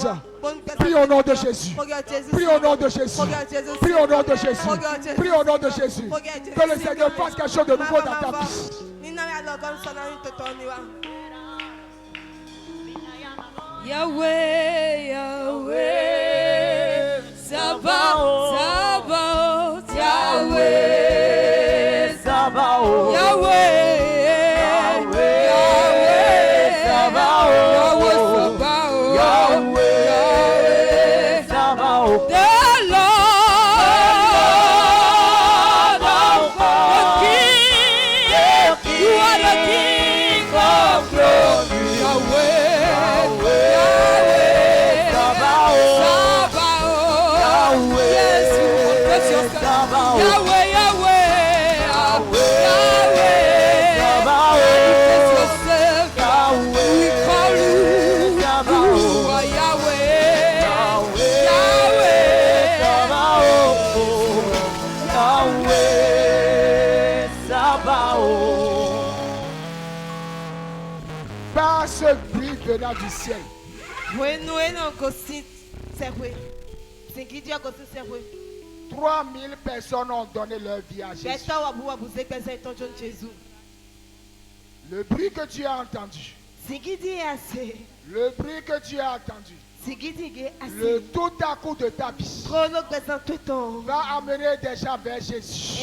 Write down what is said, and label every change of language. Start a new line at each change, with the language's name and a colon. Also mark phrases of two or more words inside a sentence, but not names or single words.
French: Prie au nom de Jésus. Prie au nom de Jésus. Prie au nom de Jésus. Prie au nom de Jésus. Que le Seigneur fasse quelque chose de nouveau dans ta vie. Yahweh, Yahweh, Sabaoth, Sabaoth, Yahweh, Sabaoth, Yahweh, Yahweh, Sabaoth, Yahweh, Sabaoth,
English: the Lord of Kings, you are the King of glory, Yahweh. Yahweh, Yahweh, we call you Yahweh, Yahweh,
French: par ce bruit venant du ciel, 3000 personnes ont donné leur vie à Jésus. Le bruit que tu as entendu, le bruit que tu as entendu, le tout à coup de ta vie va amener des gens vers Jésus.